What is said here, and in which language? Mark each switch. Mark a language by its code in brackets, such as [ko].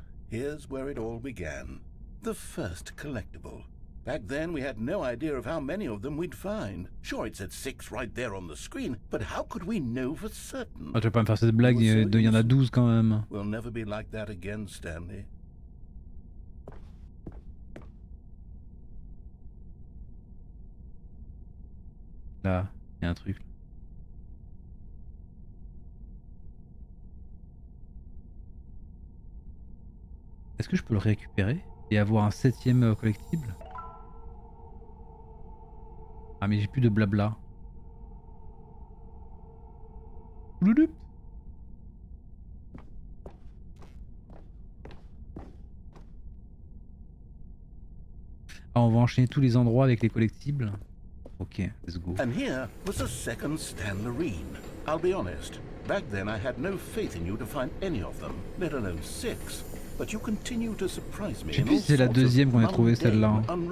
[en] Here's where it all began. The first collectible. Back then, we had no idea of how many of them we'd find. Sure, it said 6 right there on the screen, but how could we know for certain? [fr] Ah, tu vas pas me faire cette blague, il y en a 12 quand même. [en] We'll never be like that again, Stanley. [fr] Là, il y a un truc. Est-ce que je peux le récupérer et avoir un 7ème collectible? Ah mais j'ai plus de blabla. Louloup. Ah, on va enchaîner tous les endroits avec les collectibles. [en] Ok, let's go. And here was a second Stanley. I'll be honest, back then I had no faith in you to find any of them, let alone 6. But you continue to surprise me. [fr] Je sais plus si c'est la deuxième qu'on a trouvé celle-là.